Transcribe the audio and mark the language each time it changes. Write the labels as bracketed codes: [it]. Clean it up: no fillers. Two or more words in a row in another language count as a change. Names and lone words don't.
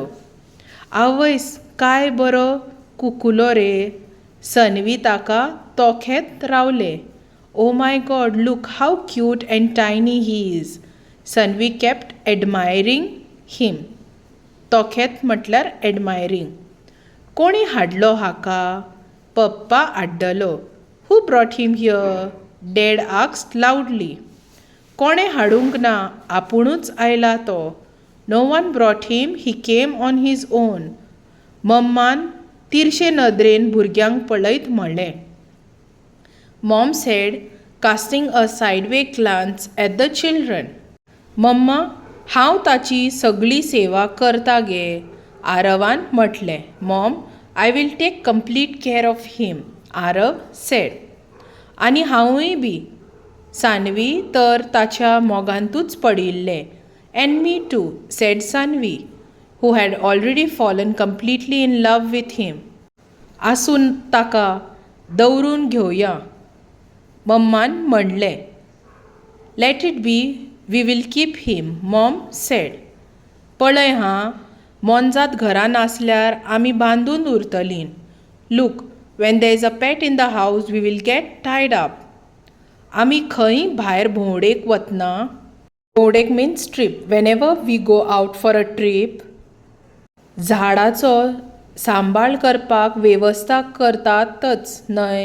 [kok] आवयस काय बरो कुकुलो रे. सनवी ताका तोखेत रावले. [en] Oh my God, look how cute and tiny he is. Sanvi kept admiring him. [kok] तोखेत म्हटल्यार admiring. कोणी हाडलो हाका? पप्पा हाडलो. [en] Who brought him here? Dad asked loudly. [kok] कोणे हाडूंक ना, आपुणूच आयला तो. [en] No one brought him, he came on his own. [kok] मम्मान तिरशे नदरेन भुरग्यांक पळयत म्हणलें. [en] Mom said, casting a sideway glance at the children. [kok] मम्मा, हांव ताची सगळी सेवा करता गे. आरवान म्हटलें. [en] Mom, I will take complete care of him, आरव said. [kok] आनी हांवूय बी. सानवी तर ताच्या मोगांतूच पडिल्लें. [en] And me too, said Sanvi, who had already fallen completely in love with him. [kok] आसून ताका दवरून घेवया. मम्मान म्हणलें. [en] Let it be, we will keep him, Mom said. [kok] पळय हां, मोनजात घरान आसल्यार आमी बांदून उरतलीं. [en] Look, when there is a pet in the house we will get tied up. [kok] आमी खंय भायर भोंवडेक वतना, भोंवडेक [en] means trip, whenever we go out for a trip, [kok] झाडाचो सांबाळ करपाक वेवस्था करतातच न्हय.